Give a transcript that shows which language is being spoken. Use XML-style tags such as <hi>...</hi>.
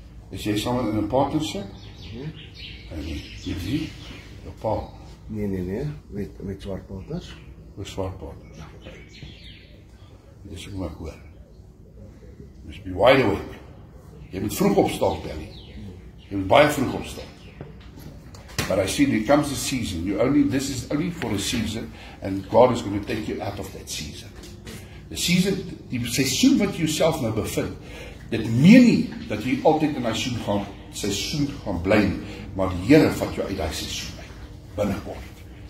<af>Is jy saam in 'n partnership? En jy sien? Jou pa. Nee. Met swart partners. Met swart partners. Dis ook maar hoor.</af> <en>Must be wide awake.</en> <af>Jy moet vroeg opstaan, Belly. Jy moet baie vroeg opstaan.</af> <en>But I see there comes a season. This is only for a season, and God is going to take you out of that season. The season,</en> <af>die seisoen wat jy jouself nou bevind, dit meen nie dat jy altyd in die seisoen gaan bly nie, maar die Here vat jou uit die seisoen uit, binnekort.</af>